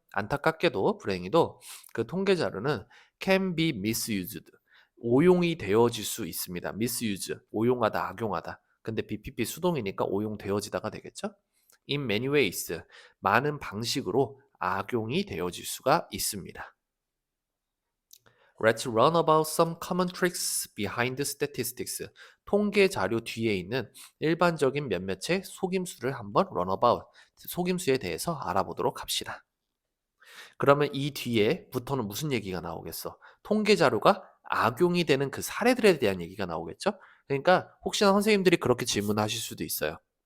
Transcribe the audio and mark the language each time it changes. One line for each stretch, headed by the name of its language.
Korean: 안타깝게도 불행히도 그 통계 자료는
English: can be misused,
Korean: 오용이 되어질 수 있습니다. misuse, 오용하다, 악용하다. 근데 BPP 수동이니까 오용되어지다가 되겠죠?
English: In many ways,
Korean: 많은 방식으로 악용이 되어질 수가 있습니다.
English: Let's run about some common tricks behind statistics.
Korean: 통계 자료 뒤에 있는 일반적인 몇몇의 속임수를 한번 run about, 속임수에 대해서 알아보도록 합시다. 그러면 이 뒤에부터는 무슨 얘기가 나오겠어? 통계 자료가 악용이 되는 그 사례들에 대한 얘기가 나오겠죠? 그러니까 혹시나 선생님들이 그렇게 질문하실 수도 있어요.